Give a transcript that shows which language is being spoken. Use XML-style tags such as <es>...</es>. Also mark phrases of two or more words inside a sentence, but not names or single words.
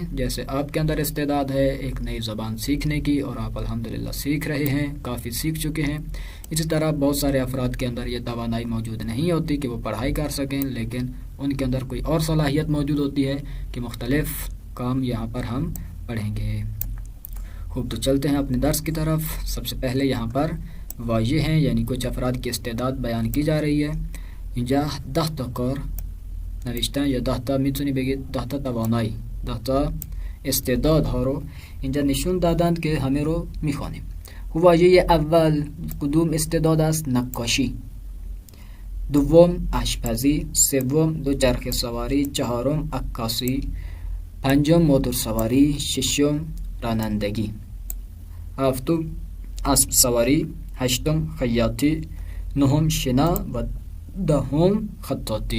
<ur>جیسے آپ کے اندر استعداد ہے ایک نئی زبان سیکھنے کی اور آپ الحمدللہ سیکھ رہے ہیں، کافی سیکھ چکے ہیں، اسی طرح بہت سارے افراد کے اندر یہ توانائی موجود نہیں ہوتی کہ وہ پڑھائی کر سکیں، لیکن ان کے اندر کوئی اور صلاحیت موجود ہوتی ہے کہ مختلف کام یہاں پر ہم پڑھیں گے. خوب، تو چلتے ہیں اپنے درس کی طرف. سب سے پہلے یہاں پر واضح ہیں یعنی کچھ افراد کی استعداد بیان کی جا رہی ہے.</ur> <fa>اینجا 10 تا کار نوشتن یا 10 تا میتونی بگید 10 تا توانایی، 10 تا استعداد ها رو اینجا نشون دادند که همه رو میخوانیم. واژه اول کدوم استعداد است؟ نقاشی. دوم آشپزی، سوم دوچرخه سواری، چهارم عکاسی، پنجم موتور سواری، ششم رانندگی، هفتم اسب سواری، هشتم خیاطی، نهم شنا و دهم خطاطی.</fa>